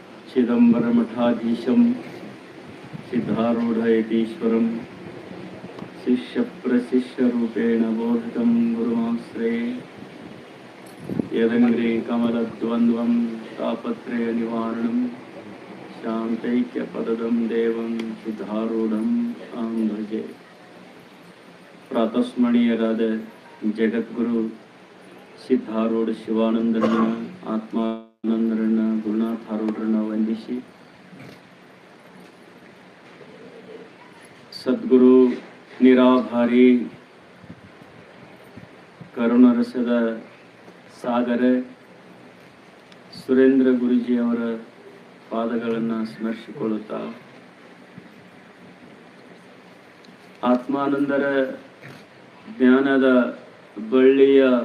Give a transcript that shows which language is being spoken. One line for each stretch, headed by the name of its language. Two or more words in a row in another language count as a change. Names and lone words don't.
Sanskrit: चिदंबरमठाधीशं सिद्धारूढ़यतीश्वरं शिष्यप्रशिष्यरूपेण बोधितं गुरुमाश्रये यदङ्ग्रे कमलद्वन्द्वं तापत्रयनिवारणं शान्तैक्यपदं देवं सिद्धारूढम् अहं भजे.
Kannada: ಪ್ರಾತಸ್ಮರಣೀಯರಾದ ಜಗದ್ಗುರು ಸಿದ್ಧಾರೂಢ ಶಿವಾನಂದರನ್ನ, ಆತ್ಮಾನಂದರನ್ನ, ಗುರುನಾಥಾರೂಢರನ್ನ ವಂದಿಸಿ, ಸದ್ಗುರು ನಿರಾಭಾರಿ ಕರುಣರಸದ ಸಾಗರ ಸುರೇಂದ್ರ ಗುರುಜಿಯವರ ಪಾದಗಳನ್ನು ಸ್ಮರಿಸಿಕೊಳ್ಳುತ್ತಾ, ಆತ್ಮಾನಂದರ ಜ್ಞಾನದ ಬಳ್ಳಿಯ